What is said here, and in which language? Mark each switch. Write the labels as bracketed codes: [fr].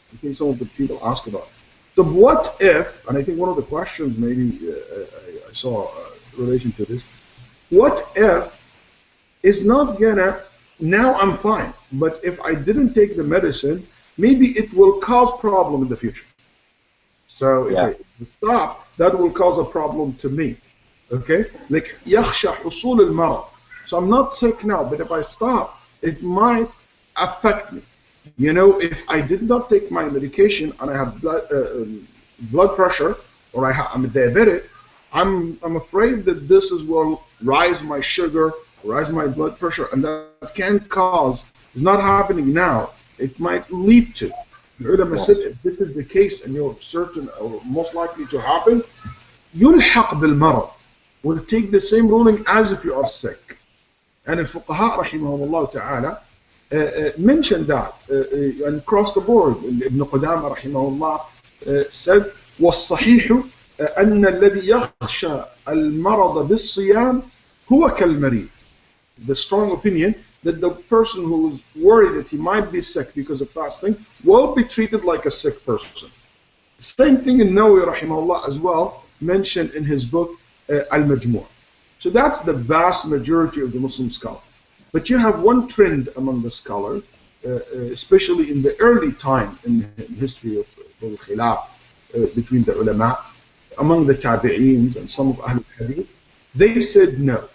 [en] I think some of the people ask about. So what if, and I think one of the questions maybe I saw in relation to this, what if it's not gonna, now I'm fine, but if I didn't take the medicine, maybe it will cause problem in the future. So if I stop, that will cause a problem to me. Okay? Like [ar] يخشى حصول المرض. [en] So I'm not sick now, but if I stop, it might affect me. If I did not take my medication and I have blood pressure, or I'm a diabetic, I'm afraid that this will rise my sugar, rise my blood pressure, and that can cause, it's not happening now, it might lead to. The ulama said, if this is the case and you're certain or most likely to happen, [ar] يلحق بالمرض, [en] will take the same ruling as if you are sick. And the fuqaha rahimahumullah ta'ala mentioned that and across the board. Ibn Qudama rahimahullah said, [ar] والصحيح أن الذي يخشى المرض بالصيام هو كالمريض. [en] The strong opinion that the person who is worried that he might be sick because of fasting will be treated like a sick person. Same thing in Nawawi rahimahullah as well mentioned in his book Al-Majmu'. So that's the vast majority of the Muslim scholars. But you have one trend among the scholars, especially in the early time in the history of the khilaf between the ulama, among the tabi'eens and some of Ahlul Hadith, they said no.